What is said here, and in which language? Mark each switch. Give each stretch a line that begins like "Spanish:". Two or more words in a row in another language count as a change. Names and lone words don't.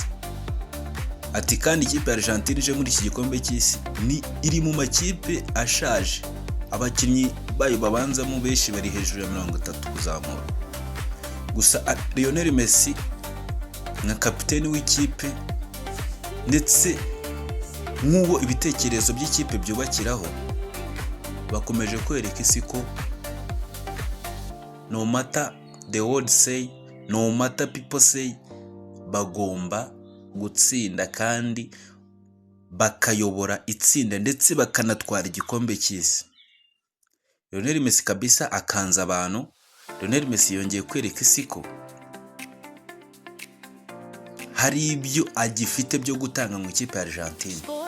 Kinyarwanda: Ati kandi ikipe ya Argentine ije muri iki gikombe cy'isi ni iri mu makipe ashaje, abakinnyi bayo babanzamo benshi bari hejuru ya 30 kuzamura. Gusa Lionel Messi nka kapiteni w'ikipe ndetse nk'uwo ibitekerezo by'ikipe byubakiraho, bakomeje kwereka isi ko
English: no matter the world say, no matter people say,
Kinyarwanda: bagomba gutsinda kandi bakayobora itsinda ndetse bakanatwara igikombe cy'isi. Lionel Messi kabisa akanza abantu. Lionel Messi yongeye kwereka isi ko hari ibyo agifite byo gutanga mu ikipe ya Argentine.